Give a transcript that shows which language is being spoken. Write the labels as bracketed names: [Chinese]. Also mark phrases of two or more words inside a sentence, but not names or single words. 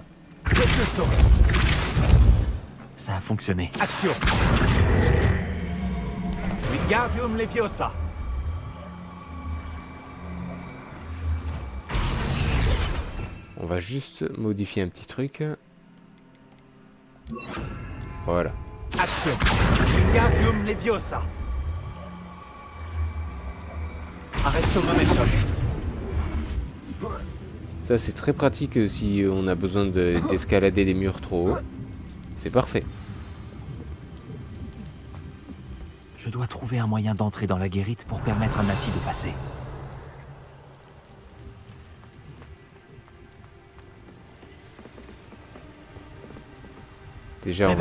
[French] Propulsion. Ça a fonctionné. Action. Wingardium Leviosa. On va juste modifier un petit truc. Voilà. Action. Wingardium Leviosa. Arresto momentum. Ça c'est très pratique si on a besoin d'escalader des murs trop hauts. C'est parfait. Je dois trouver un moyen d'entrer dans la guérite pour permettre à Natty de passer. Déjà on va